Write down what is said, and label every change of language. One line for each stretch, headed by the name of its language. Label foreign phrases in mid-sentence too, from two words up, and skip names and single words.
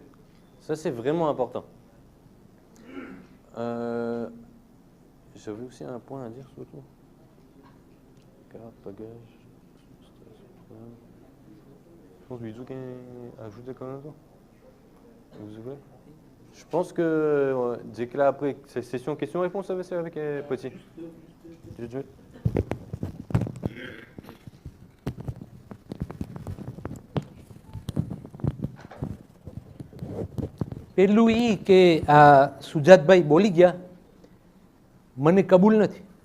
French: Ça, c'est vraiment important. J'avais aussi un point à dire surtout. Carte, bagage. Je pense Bizou qui a ajouté quand même ça. Vous voulez? Je pense que dès que là après cette session questions-réponses avec Petit.
Gujarati: પહેલું એ કે આ સુજાતભાઈ બોલી ગયા મને કબૂલ નથી.